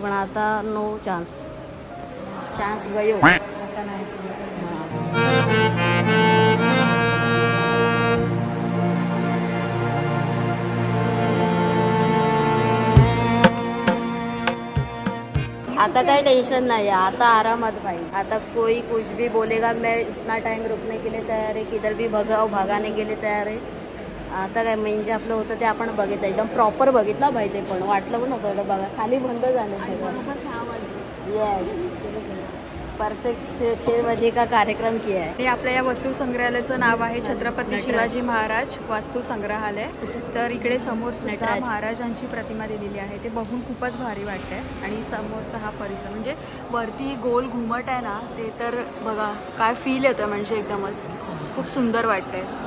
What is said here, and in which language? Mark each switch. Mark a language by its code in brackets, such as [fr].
[mr] पण आता no chance गयो. आता नाही. आता काय टेंशन नाही, आता आरामात भाई. [hi] आता कोई कुछ भी बोलेगा मैं इतना टाइम रुकने के लिए तयार आहे, किधर भी भागाने के लिए तयार आहे. [mr] आता काय म्हणजे आपलं होतं ते आपण बघितलं, एकदम प्रॉपर बघितलं भाई. ते पण वाटलं पण होतं एवढं बघा, खाली बंद झालं सगळं. [hi] येस, परफेक्ट 6 बजे का कार्यक्रम किया है. [mr] हे आपल्या या वस्तू संग्रहालयाचं नाव आहे छत्रपती शिवाजी महाराज वास्तू संग्रहालय. तर इकडे समोर सुद्धा महाराजांची प्रतिमा दिलेली आहे, ते बघून खूपच भारी वाटतंय. आणि समोरचा हा परिसर म्हणजे वरती गोल घुमट आहे ना, ते तर बघा काय फील येतोय, म्हणजे एकदमच खूप सुंदर वाटतंय.